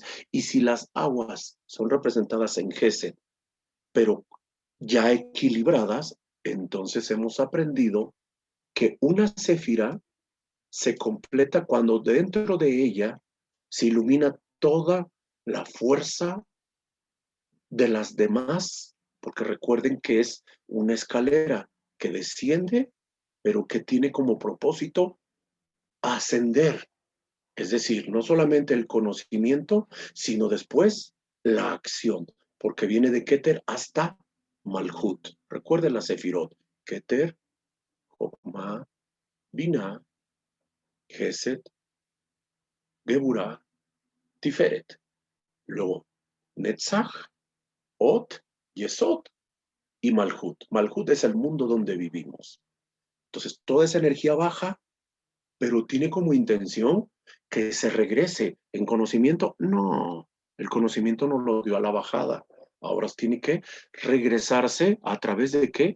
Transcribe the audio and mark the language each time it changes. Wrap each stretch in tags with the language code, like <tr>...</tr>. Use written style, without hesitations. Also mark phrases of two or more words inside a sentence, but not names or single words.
<es>Y si las aguas son representadas en Gesed, pero ya equilibradas, entonces hemos aprendido que una sefirá se completa cuando dentro de ella se ilumina toda la fuerza de las demás, porque recuerden que es una escalera que desciende, pero que tiene como propósito ascender. Es decir, no solamente el conocimiento, sino después la acción, porque viene de Keter hasta Malhut. Recuerden la Sefirot. Keter, Jokmah, Binah, Gesed, Geburah, Tiferet. Luego, Netzach, Ot, Yesod y Malhut. Malhut es el mundo donde vivimos. Entonces, toda esa energía baja, pero tiene como intención que se regrese en conocimiento. No, el conocimiento no lo dio a la bajada. Ahora tiene que regresarse a través de qué?</es>